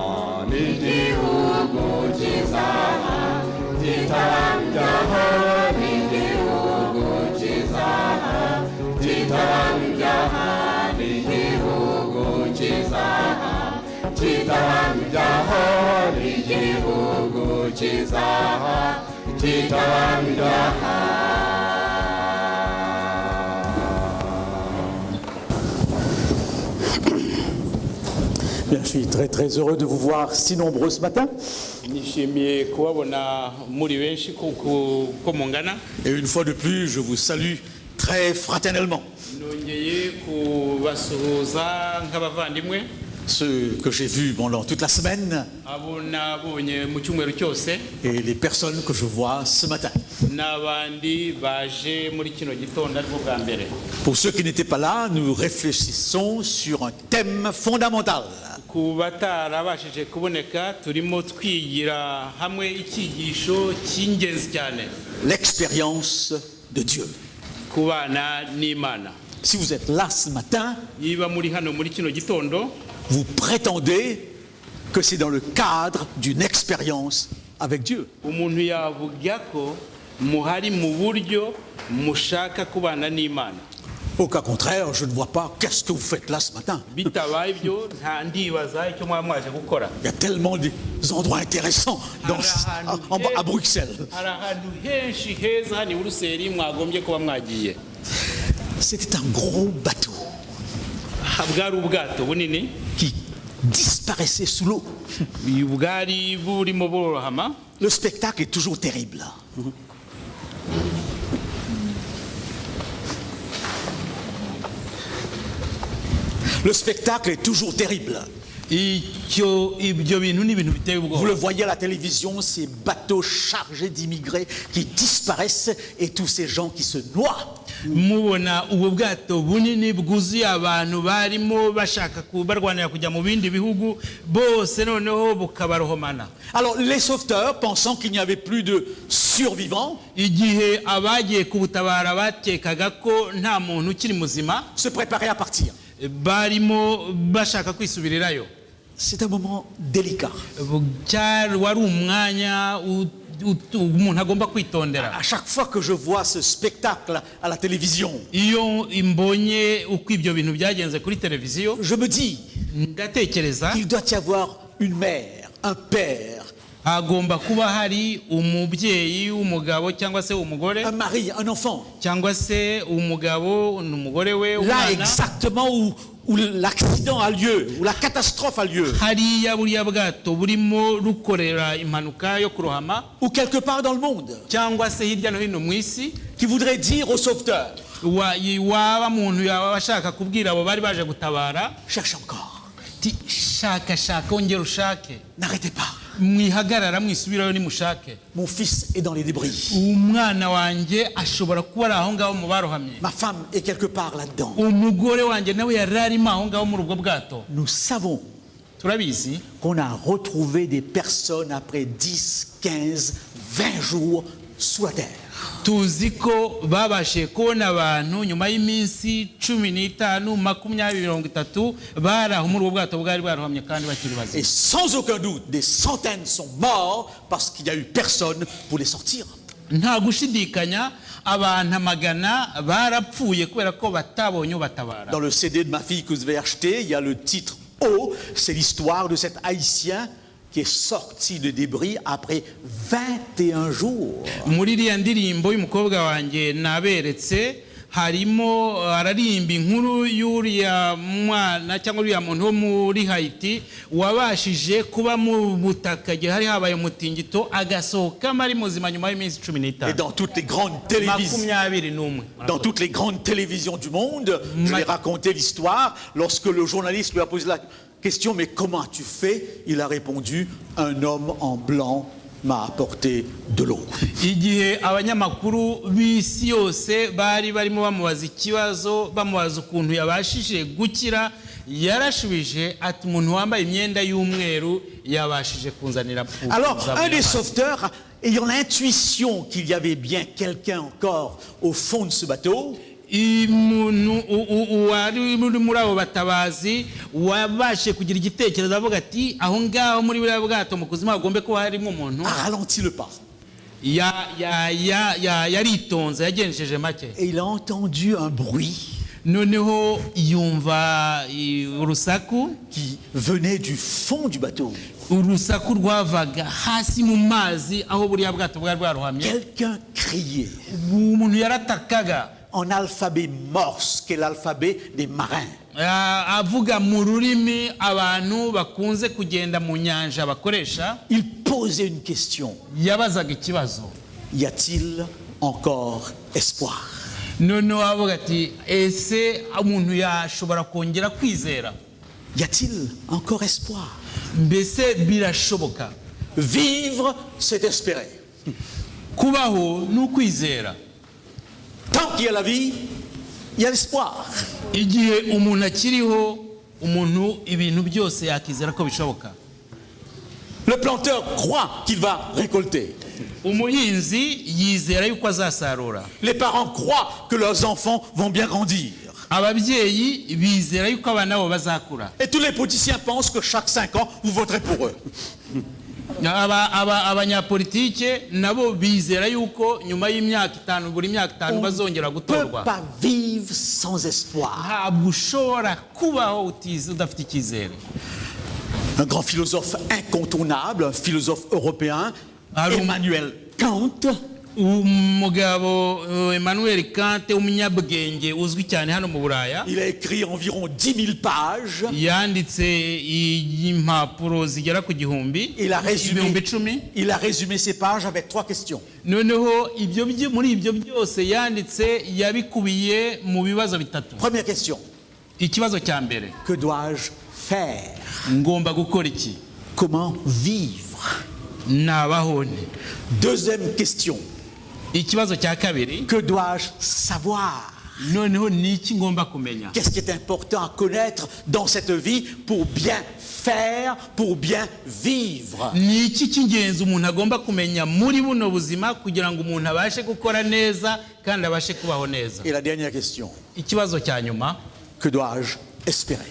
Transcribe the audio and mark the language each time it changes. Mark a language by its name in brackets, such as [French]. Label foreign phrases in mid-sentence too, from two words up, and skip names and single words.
[Kinyarwanda] N'igihugu kizaha kitabamo ibyaha, n'igihugu kizaha kitabamo ibyaha. N'igihugu kizaha kitabamo ibyaha, n'igihugu kizaha kitabamo ibyaha. [French] Bien, je suis très heureux de vous voir si nombreux ce matin. [Kinyarwanda] nishimiye kubabona muri benshi ko mungana. [French] Et une fois de plus, je vous salue très fraternellement. [Kinyarwanda] nongeye kubasuhuza nk'abavandimwe [French] Ceux que j'ai vus pendant toute la semaine [Kinyarwanda] abo nabonye mu cyumweru cyose [French] et les personnes que je vois ce matin. [Kinyarwanda] n'abandi baje muri kino gitondo aribwo bwa mbere. [French] Pour ceux qui n'étaient pas là, nous réfléchissons sur un thème fondamental. [Kinyarwanda] ku batarabashije kuboneka turimo twigira hamwe icyigisho cy'ingenzi cyane [French] L'expérience de Dieu. [Kinyarwanda] kubana n'Imana. [French] Si vous êtes là ce matin, [Kinyarwanda] niba muri hano muri kino gitondo [French] vous prétendez que c'est dans le cadre d'une expérience avec Dieu. [Kinyarwanda] umuntu yavuga ko muhari mu buryo mushaka kubana n'Imana. [French] Au cas contraire, je ne vois pas qu'est-ce que vous faites là ce matin. [Kinyarwanda] bitabaye ibyo nta ndibaza icyo mwaba mwaje gukora. [French] Il y a tellement d'endroits intéressants à Bruxelles. [Kinyarwanda] hari ahantu henshi heza hano i Buruseli mwagombye kuba mwagiye. [French] C'était un gros bateau [Kinyarwanda] bwari ubwato bunini [French] qui disparaissait sous l'eau. [Kinyarwanda] bwari burimo borohama. [French] Le spectacle est toujours terrible. Le spectacle est toujours terrible. [Kinyarwanda] ibyo bintu ni ibintu biteye [French] Vous [Kinyarwanda] ubwoba. [French] le voyez à la télévision, ces bateaux chargés d'immigrés qui disparaissent et tous ces gens qui se noient. [Kinyarwanda] mubona ubu bwato bunini bwuzuye abantu barimo bashaka barwanira kujya mu bindi bihugu bose noneho bukabarohomana. [French] Alors les sauveteurs, pensant qu'il n'y avait plus de survivants, [Kinyarwanda] igihe abagiye kubutabara bakekaga ko nta muntu ukiri muzima [French] se préparaient à partir. [Kinyarwanda] barimo bashaka kwisubirirayo. [French] C'est un moment délicat. [Kinyarwanda] wari umwanya umuntu agomba kwitondera. [French] À chaque fois que je vois ce spectacle à la télévision, [Kinyarwanda] iyo imbonye uko ibyo bintu byagenze kuri televiziyo [French] je me dis [Kinyarwanda] ndatekereza [French] qu'il doit y avoir une mère, un père, [Kinyarwanda] hagomba kuba hari umubyeyi w'umugabo cyangwa se umugore [French] un mari, un enfant. [Kinyarwanda] cyangwa se umugabo n'umugore we [French] Là [Kinyarwanda] umwana. [French] exactement où l'accident a lieu, où la catastrophe a lieu, [Kinyarwanda] hariya buriya bwato burimo rukorera impanuka yo kurohama [French] ou quelque part dans le monde, [Kinyarwanda] cyangwa se hirya no hino mu isi. [French] qui voudrait dire aux sauveteurs, [Kinyarwanda] waba muntu yaba ashaka kubwira abo bari baje gutabara [French] cherche encore, [Kinyarwanda] ti shaka wongera ushake [French] n'arrêtez pas. [Kinyarwanda] mwihagarara mwisubirayo nimushake. [French] Mon fils est dans les débris. [Kinyarwanda] Umwana wanjye ashobora kuba ari aho ngaho mu barohamye. [French] Ma femme est quelque part là-dedans. [Kinyarwanda] Umugore wanjye nawe yari arimo aho ngaho muri ubwo bwato. [French] Nous savons [Kinyarwanda] Turabizi [French] qu'on a retrouvé des personnes après 10, 15, 20 jours sous la terre. [Kinyarwanda] tuzi ko babashe kubona abantu nyuma y'iminsi 15, 20, 30 bari aho muri ubwo bwato bwari barohamye kandi bakiri [French] Et [Kinyarwanda] bazima. [French] sans aucun doute, des centaines sont morts parce qu'il n'y a eu personne pour les sortir. [Kinyarwanda] Nta gushidikanya abantu amagana barapfuye kubera ko batabonye ubatabara. [French] Dans le CD de ma fille que vous avez acheté, il y a le titre O, c'est l'histoire de cet Haïtien qui est sorti de débris après 21 jours. [Kinyarwanda] Muri iriya ndirimbo y'umukobwa wanjye naberetse harimo ararimba inkuru y'uriya mwana cyangwa uriya muntu wo muri Haiti wabashije kuba mu butaka gihe hari habaye umutingito agasohokamo ari muzima nyuma y'iminsi 15. [French] Et dans toutes les grandes télévisions, 21. dans toutes les grandes télévisions du monde, je vais raconter l'histoire. Lorsque le journaliste lui a posé la question, mais comment as-tu fait? Il a répondu, un homme en blanc m'a apporté de l'eau. [Kinyarwanda] Igihe abanyamakuru b'isi yose bari barimo bamubaza ikibazo bamubaza ukuntu yabashije gukira yarashubije ati umuntu wambaye imyenda y'umweru yabashije kunzanira. [French] Alors un des sauveteurs, ayant l'intuition qu'il y avait bien quelqu'un encore au fond de ce bateau, [Kinyarwanda] umuntu wari muri abo batabazi wabashe kugira igitekerezo avuga ati aho ngaho muri buriya bwato mu kuzima hagombe kuba harimo umuntu. [French] a ralenti le pas. [Kinyarwanda] Yaritonze yagenjeje make. [French] Et il a entendu un bruit [Kinyarwanda] Noneho yumva urusaku [French] qui venait du fond du bateau. [Kinyarwanda] Urusaku rwavaga hasi mu mazi aho buriya bwato bwari bwarohamye. [French] Quelqu'un criait [Kinyarwanda] Umuntu yaratakaga [French] en alphabet morse, qui est l'alphabet des marins. [Kinyarwanda] avuga mu rurimi abantu bakunze kugenda mu nyanja bakoresha. [French] Il posait une question. [Kinyarwanda] Yabazaga ikibazo. [French] Y a-t-il encore espoir? [Kinyarwanda] Noneho avuga ati ese umuntu yashobora kongera kwizera? [French] Y a-t-il encore espoir? [Kinyarwanda] Mbese birashoboka? [French] Vivre, c'est espérer. [Kinyarwanda] Kubaho n'ukwizera. [French] Tant qu'il y a la vie, il y a l'espoir. [Kinyarwanda] Igihe umuntu akiriho umuntu ibintu byose yakizera ko bishoboka. [French] Le planteur croit qu'il va récolter. [Kinyarwanda] Umuhinzi yizera yuko azasarura. [French] Les parents croient que leurs enfants vont bien grandir. [Kinyarwanda] Ababyeyi bizera yuko abana bo bazakura. [French] Et tous les politiciens pensent que chaque 5 ans, vous voterez pour eux. [Kinyarwanda] Abanyapolitike nabo bizera yuko nyuma y'imyaka 5 buri myaka 5 bazongera [French] On ne peut [Kinyarwanda] gutorwa. [French] pas vivre sans espoir. [Kinyarwanda] Ntabwo ushobora kubaho udafite icyizere. [French] Un grand philosophe incontournable, un philosophe européen, Emmanuel Kant, [Kinyarwanda] Umugabo Emmanuel Kant umunyabwenge uzwi cyane hano mu Buraya. [French] il a écrit environ 10 000 pages. [Kinyarwanda] Yanditse impapuro zigera ku gihumbi. [French] Il a [Kinyarwanda] ibihumbi 10. [French] résumé ces pages avec 3 questions. [Kinyarwanda] Noneho muri ibyo byose yanditse yabikubiye mu bibazo bitatu. [French] Première question. [Kinyarwanda] Ikibazo cya mbere, [French] Que dois-je faire? [Kinyarwanda] ngomba gukora iki? [French] Comment vivre? [Kinyarwanda] Nabaho nte? [French] Deuxième question. [Kinyarwanda] Ikibazo cya kabiri, [French] Que dois-je savoir? [Kinyarwanda] noneho ni iki ngomba kumenya? [French] Qu'est-ce qui est important à connaître dans cette vie pour bien faire, pour bien vivre? [Kinyarwanda] Ni iki cy'ingenzi umuntu agomba kumenya muri buno buzima kugira ngo umuntu abashe gukora neza kandi abashe kubaho neza? [French] Et la dernière question. [Kinyarwanda] Ikibazo cya nyuma, [French] Que dois-je espérer?